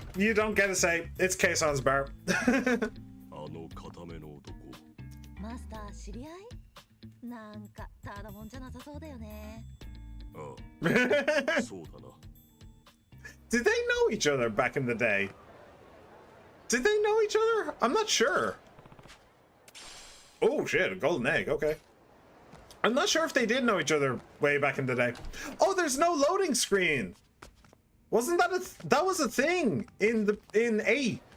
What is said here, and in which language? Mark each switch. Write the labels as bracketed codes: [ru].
[en] You don't get to say it's Kaison's bar. [ja] あの固めの男。マスター知り合い？なんかただもんじゃなさそうだよね。ああ、そうだな。 [en] Did they know each other back in the day? Did they know each other? I'm not sure. Oh shit, a golden egg, okay. I'm not sure if they did know each other way back in the day. Oh, there's no loading screen. Wasn't that that was a thing in A?